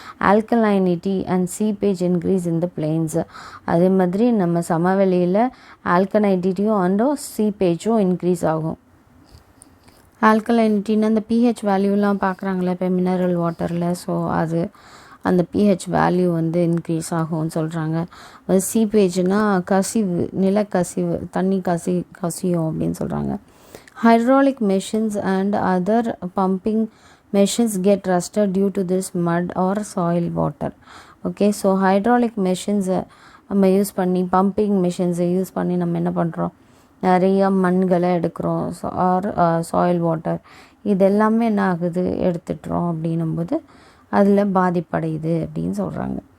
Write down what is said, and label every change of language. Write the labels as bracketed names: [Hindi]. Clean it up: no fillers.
[Tamil] ஆல்கலைனிட்டி and seepage increase in the planes, அதே மாதிரி நம்ம சமவெளியில் ஆல்கலைனிட்டியும் அண்ட் சீப்பேஜும் இன்க்ரீஸ் ஆகும். ஆல்கலைனிட்டின்னு அந்த பிஹெச் வேல்யூலாம் பார்க்குறாங்களே இப்போ மினரல் வாட்டரில், ஸோ அது அந்த பிஹெச் வேல்யூ வந்து இன்க்ரீஸ் ஆகும்னு சொல்கிறாங்க. அது சீப்பேஜ்னால் கசிவு, நிலக்கசிவு, தண்ணி கசியும் அப்படின்னு சொல்கிறாங்க. [English] Hydraulic machines and other pumping machines get rusted due to this mud or soil water. [Tamil] Okay, so hydraulic machines நம்ம யூஸ் பண்ணி பம்பிங் மிஷின்ஸை யூஸ் பண்ணி நம்ம என்ன பண்ணுறோம், நிறைய மண்களை எடுக்கிறோம் ஆர் சாயில் வாட்டர் இதெல்லாமே என்ன ஆகுது எடுத்துட்டுறோம் அப்படின்னும்போது அதில் பாதிப்படையுது அப்படின்னு சொல்கிறாங்க.